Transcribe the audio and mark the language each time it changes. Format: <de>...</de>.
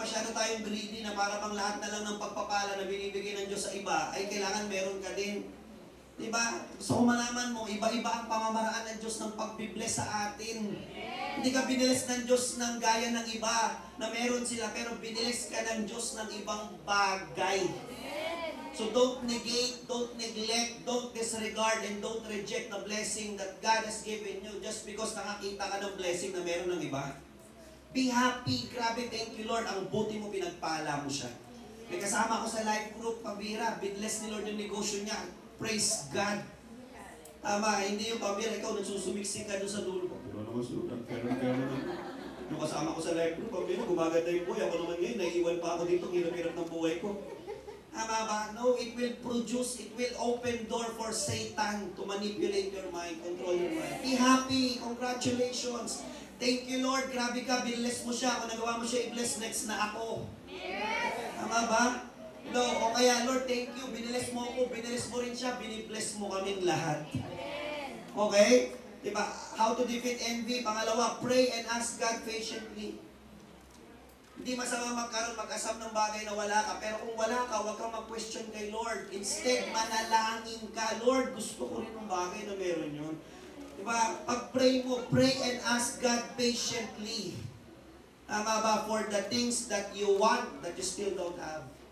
<tl>Masyado tayong greedy na para bang lahat na lang ng pagpapala na binibigay ng Diyos sa iba, ay kailangan meron ka din. Diba? Gusto ko malaman mo, iba-iba ang pamamaraan ng Diyos ng pagbibless sa atin. Hindi ka binilis ng Diyos ng gaya ng iba na meron sila, pero binilis ka ng Diyos ng ibang bagay.</tl> <en>So don't negate, don't neglect, don't disregard, and don't reject the blessing that God has given you just because</en> <tl>nakakita ka ng blessing na meron ng iba.</tl> <en>Be happy. Grabe, thank you Lord.</en> <tl>Ang buti mo, pinagpala mo siya. May kasama ko sa life group, pambira. Binless ni Lord yung negosyo niya.</tl> <en>Praise God.</en> <tl>Tama, hindi yung pambira. Ikaw, nagsusumiksik ka doon sa dulo. Pero naman, yung kasama ko sa life group, pambira, gumaganda yung buhay. Ako naman ngayon, naiiwan pa ako dito, hirap-hirap ng buhay ko. Tama ba?</tl> <en>No, it will open door for Satan to manipulate your mind, control your mind. Be happy. Congratulations. Thank you, Lord.</en> <tl>Grabe ka, binless mo siya. Kung nagawa mo siya, i-bless next na ako. Tama ba? No, o kaya, Lord, thank you. Binibless mo ako, binibless mo rin siya, binibless mo kaming lahat. Okay? Diba?</tl> <en>How to defeat envy. Pangalawa, pray and ask God patiently.</en> <tl>Hindi masama mag-asam ng bagay na wala ka. Pero kung wala ka, huwag kang mag-question kay Lord. Instead, manalangin ka. Lord, gusto ko rin ng bagay na meron yun. Diba?</tl> <en>Pag-pray mo, pray and ask God patiently.</en> <tl>Tama ba?</tl> <en>For the things that you want that you still don't have.</en>